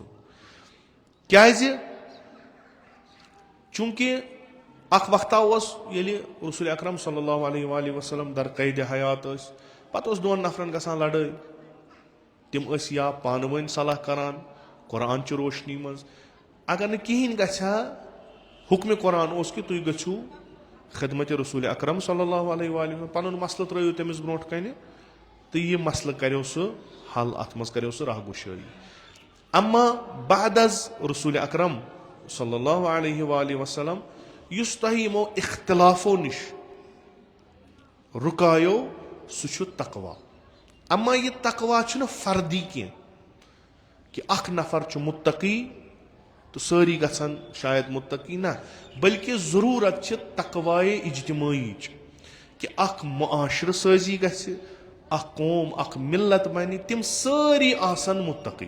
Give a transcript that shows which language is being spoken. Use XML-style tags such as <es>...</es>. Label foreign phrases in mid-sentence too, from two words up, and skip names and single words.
<ks>کیازِ چوٗنٛکہِ اکھ وقتا اوس ییٚلہِ رسول اکرم</ks> <ar>صلی اللہ علیہ وسلم</ar> <ks>درقید حیات ٲسۍ, پتہٕ اوس دۄن نفرن گژھان لڑٲے, تِم ٲسۍ یا پانہٕ ؤنۍ صلح کران قرآنچہِ روشنی منٛز, اگر نہٕ کہیٖنۍ گژھِ ہا حُکمہِ قرآن اوس کہِ تُہۍ گٔژھِو خدمتِ رسول اکرم</ks> <ar>صلی اللہ علیہ وسلم,</ar> <ks>پنُن مسلہٕ ترٲیِو تٔمِس برونٛٹھ کنہِ تہٕ یہِ مسلہٕ کریو سُہ حل, اتھ منٛز کریو سُہ راہ گُشٲیی. اما بعد از رسول اکرم</ks> <ar>صلی اللہ علیہ وسلم</ar> <ks>یُس تۄہہِ یِمو اختلافو نِش رُکایو سُہ چھُ تقوا. اما یہِ تقوا چھُنہٕ فردی کینٛہہ کہِ اکھ نفر چھُ مُتقی تہٕ سٲری گژھن شاید مُتقی, نہ, بلکہِ ضروٗرت چھِ تقوایے اجتمٲعیٖچ کہِ اکھ معاشرٕ سٲزی گژھِ, اکھ قوم اکھ مِلت بنہِ, تِم سٲری آسن مُتقی.</ks>